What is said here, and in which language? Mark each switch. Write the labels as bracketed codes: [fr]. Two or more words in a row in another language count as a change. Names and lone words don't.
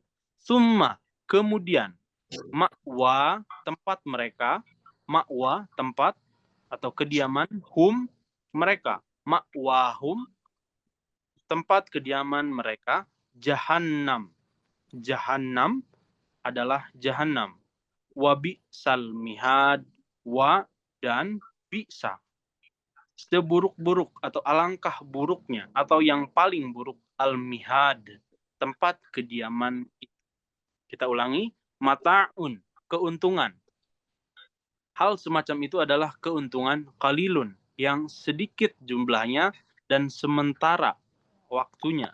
[id] Summa, kemudian, ma'wa, tempat mereka, ma'wa, tempat, atau kediaman, hum mereka, ma'wahum tempat kediaman mereka, jahannam. Jahannam adalah jahannam. [ar] وبئس المهاد، و dan بئس. [id] Seburuk-buruk atau alangkah buruknya atau yang paling buruk al-mihad, tempat kediaman itu. Kita ulangi, mata'un, keuntungan. Hal semacam itu adalah keuntungan qalilun, yang sedikit jumlahnya dan sementara waktunya.